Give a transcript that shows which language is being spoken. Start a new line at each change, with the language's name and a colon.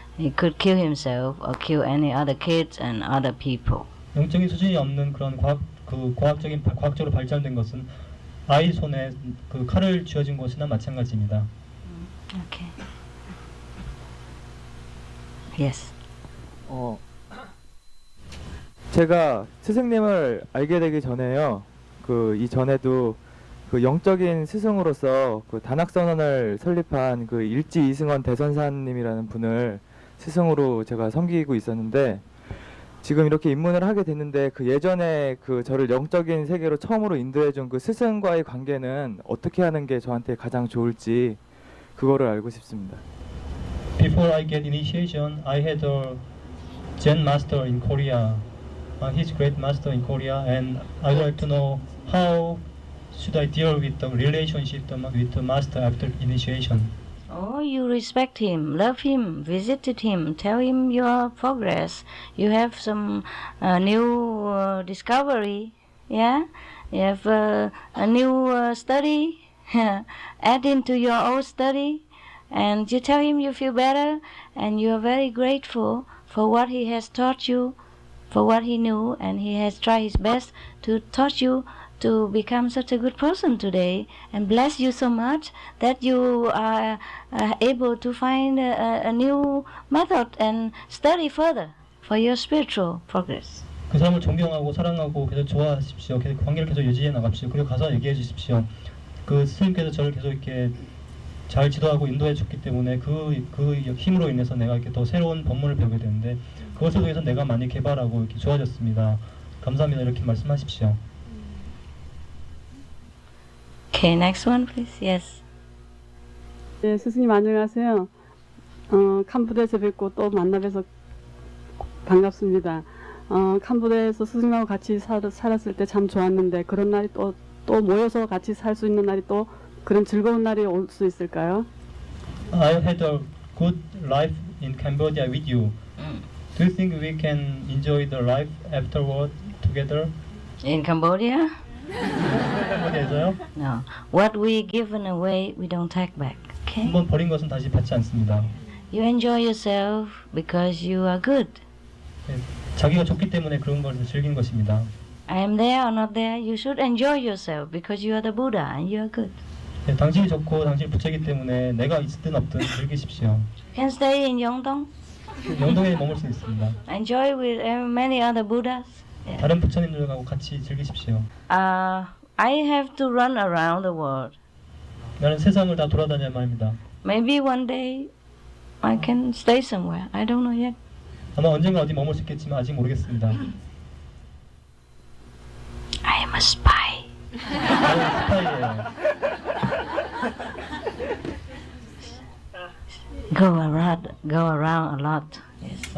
English: He could kill himself or kill any other kids and other people.
Korean: 영적인 수준이 없는 그런 과학적으로 발전된 것은 아이 손에 그 칼을 쥐어진 것이나 마찬가지입니다.
English: Okay. Yes.
Korean: 제가 스승님을 알게 되기 전에요. 이전에도 영적인 스승으로서 단학선언을 설립한 일지 이승원 대선사님이라는 분을 스승으로 제가 섬기고 있었는데, 지금 이렇게 입문을 하게 됐는데 예전에 저를 영적인 세계로 처음으로 인도해준 스승과의 관계는 어떻게 하는 게 저한테 가장 좋을지 그거를 알고 싶습니다.
English: Before I get initiation, I had Zen master in Korea. He's great master in Korea, and I would like to know how should I deal with the relationship with the master after initiation. Oh, you respect him, love him, visited him, tell him your progress. You have some new discovery, yeah? You have a new study, add into your old study, and you tell him you feel better, and you are very grateful for what he has taught you, for what he knew, and he has tried his best to teach you to become such a good person today, and bless you so much that you are able to find a new method and study further for your spiritual progress.
Korean: 그 사람을 존경하고 사랑하고 계속 좋아하십시오. 계속 관계를 계속 유지해 나갑시오. 그리고 가서 얘기해 주십시오. 그 스님께서 저를 계속 이렇게 잘 지도하고 인도해 줬기 때문에 그 힘으로 인해서 내가 이렇게 더 새로운 법문을 배우게 되는데 그것을 통해서 내가 많이 개발하고 이렇게 좋아졌습니다. 감사합니다. 이렇게 말씀하십시오.
English: Okay, next one, please. Yes.
Korean: 네, 스승님 안녕하세요. 캄보디아에서 뵙고 또 만나 뵈서 반갑습니다. 캄보디아에서 스승님하고 같이 살았을 때 참 좋았는데 그런 날이 또 모여서 같이 살 수 있는 날이 또 그런 즐거운 날이 올 수 있을까요?
English: I had a good life in Cambodia with you. Do you think we can enjoy the life afterward together? In Cambodia?
Korean: 캄보디아에서요?
English: No. What we given away, we don't take back. Okay?
Korean: 한번 버린 것은 다시 받지 않습니다.
English: You enjoy yourself because you are good.
Korean: 자기가 좋기 때문에 그런 것을 즐긴 것입니다.
English: I am there or not there, you should enjoy yourself because you are the Buddha and you are good.
Korean: 네, 당신이 좋고 당신이 부처이기 때문에 내가 있든 없든 즐기십시오.
English: You can stay in Yeongdong.
Korean: 영동에 머물 수 있습니다.
English: Enjoy with many other Buddhas. Yeah.
Korean: 다른 부처님들하고 같이 즐기십시오.
English: I have to run around the world.
Korean: 나는 세상을 다 돌아다녀야 말입니다.
English: Maybe one day I can stay somewhere. I don't know yet.
Korean: 아마 언젠가 어디 머물 수 있겠지만 아직 모르겠습니다.
English: I am a spy.
Korean: 나는 스파이예요.
English: Go around a lot. Yes.